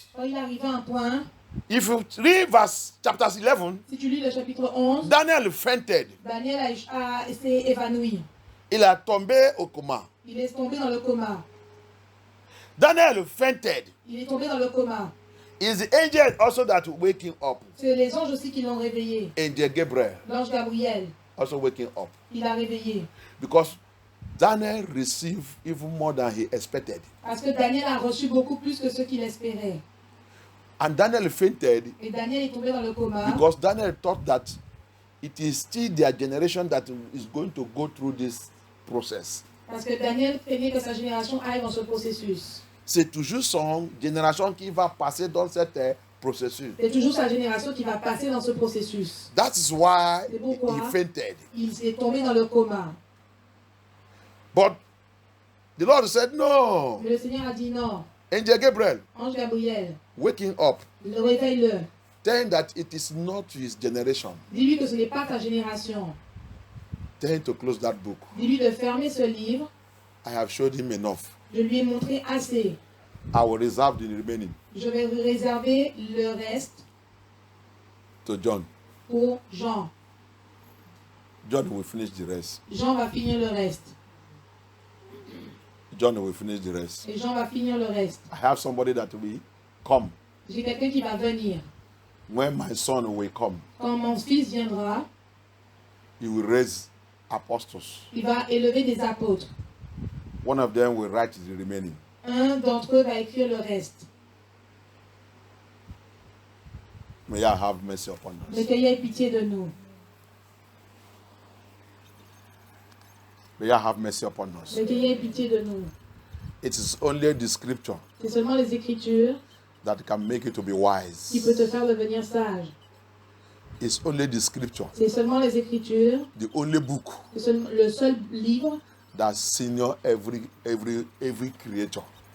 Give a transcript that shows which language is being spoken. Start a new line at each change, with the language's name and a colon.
French: quand il arrive à un point,
English: if you read verse chapter 11,
French: si tu lis le chapitre 11,
English: Daniel fainted.
French: Daniel s'est évanoui. Il a tombé au coma. Il est tombé dans le coma.
English: Daniel fainted.
French: Il est tombé dans le coma.
English: Is the angel also that waking up?
French: C'est les anges aussi qui l'ont réveillé.
English: Angel Gabriel
French: L'ange Gabriel,
English: also waking up.
French: il a réveillé.
English: Because Daniel received even more than he expected.
French: Parce que Daniel a reçu beaucoup plus que ce qu'il espérait.
English: And Daniel fainted
French: Et Daniel est tombé dans le coma.
English: because Daniel thought that it is still their generation that is going to go through this process.
French: Parce que Daniel craignait que sa génération aille dans ce processus. c'est toujours son génération qui va passer dans cet processus. C'est toujours sa génération qui va passer dans ce processus.
English: That is why
French: C'est pourquoi
English: he fainted.
French: il s'est tombé dans le coma.
English: But the Lord said, no.
French: Mais le Seigneur a dit non.
English: Angel Gabriel,
French: Ange Gabriel,
English: waking up,
French: réveille-le.
English: tell him that it is not his generation.
French: Dis-lui que ce n'est pas ta génération.
English: Tell him to close that book.
French: Dis-lui de fermer ce livre.
English: I have showed him enough.
French: Je lui ai montré assez.
English: I will reserve the remaining
French: Je vais réserver le reste
English: to John.
French: pour Jean.
English: John will finish the rest.
French: Jean va finir le reste.
English: John will finish the rest.
French: Et Jean va finir le reste.
English: I have somebody that will come.
French: J'ai quelqu'un qui va venir.
English: When my son will come,
French: Quand mon fils viendra,
English: he will raise apostles.
French: il va élever des apôtres.
English: One of them will write the remaining.
French: Un d'entre eux va écrire le reste.
English: May I have mercy upon
French: Mais
English: us.
French: qu'il y ait pitié de nous.
English: May I have mercy upon us.
French: Mais qu'il y ait pitié de nous.
English: It is only the scripture
French: C'est seulement les Écritures
English: that can make you to be
French: qui peut te
English: wise.
French: faire devenir sage.
English: It's only the scripture,
French: C'est seulement les Écritures,
English: the only book
French: le seul livre
English: that senior every creature.